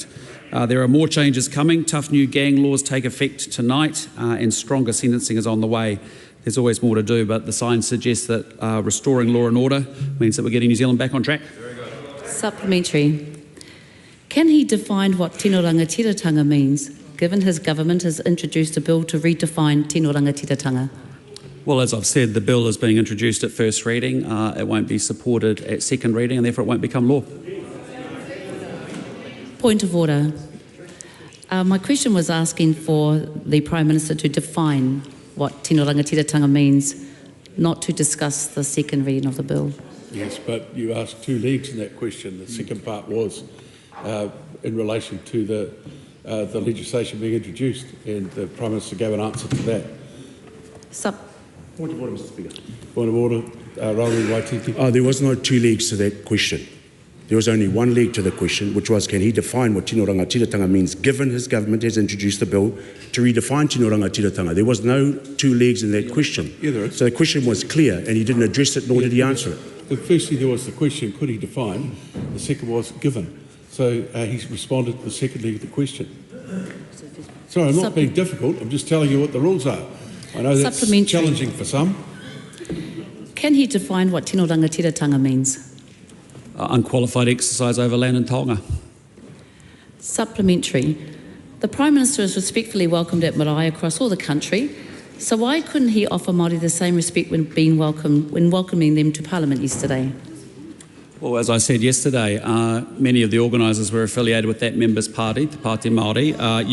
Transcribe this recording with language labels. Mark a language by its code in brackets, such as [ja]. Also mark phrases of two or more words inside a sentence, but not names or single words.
[en] There are more changes coming. Tough new gang laws take effect tonight, and stronger sentencing is on the way. There's always more to do, but the signs suggest that restoring law and order means that we're getting New Zealand back on track. Supplementary. Can he define what [mi] tino rangatiratanga [en] means, given his government has introduced a bill to redefine [mi] tino rangatiratanga? [en] Well, as I've said, the bill is being introduced at first reading. It won't be supported at second reading, and therefore it won't become law. Point of order. My question was asking for the Prime Minister to define what [mi] tino rangatiratanga [en] means, not to discuss the second reading of the bill. Yes, but you asked two legs in that question. The second part was in relation to the legislation being introduced, and the Prime Minister gave an answer to that. Point of order, Mr Speaker. Point of order, Rauri Waititi. There was no two legs to that question. There was only one leg to the question, which was, can he define what [mi] tino rangatiratanga [en] means, given his government has introduced a bill to redefine [mi] tino rangatiratanga. [en] There was no two legs in that question. Yeah, there is. So the question was clear, and he didn't address it, nor did he answer it. Firstly, there was the question, could he define? The second was given. So he responded to the second leg of the question. Sorry, I'm not being difficult. I'm just telling you what the rules are. I know that's challenging for some. Can he define what [mi] tino rangatiratanga [en] means? Unqualified exercise over land and taonga. Supplementary. The Prime Minister is respectfully welcomed at marae across all the country, so why couldn't he offer Māori the same respect when welcoming them to Parliament yesterday? Well, as I said yesterday, many of the organisers were affiliated with that member's party, the Pāti Māori.